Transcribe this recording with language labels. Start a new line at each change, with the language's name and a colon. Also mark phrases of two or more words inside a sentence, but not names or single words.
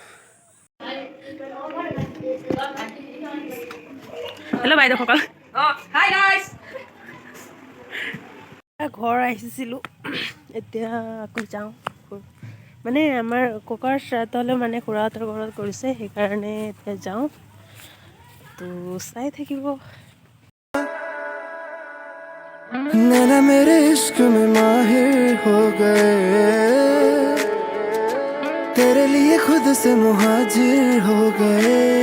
Assamese: হেল্ল' বাইদেউসকল,
English: hi guys.
Assamese: ঘৰ আহিছিলোঁ, এতিয়া আকৌ যাওঁ। মানে আমাৰ ককাৰ শ্ৰাদ্ধ হ'লেও মানে খুৰাহঁতৰ ঘৰত কৰিছে, সেইকাৰণে এতিয়া যাওঁ, তো চাই থাকিব।
Hindi: नैना मेरे इश्क में माहिर हो गए, तेरे लिए खुद से मुहाजिर हो गए।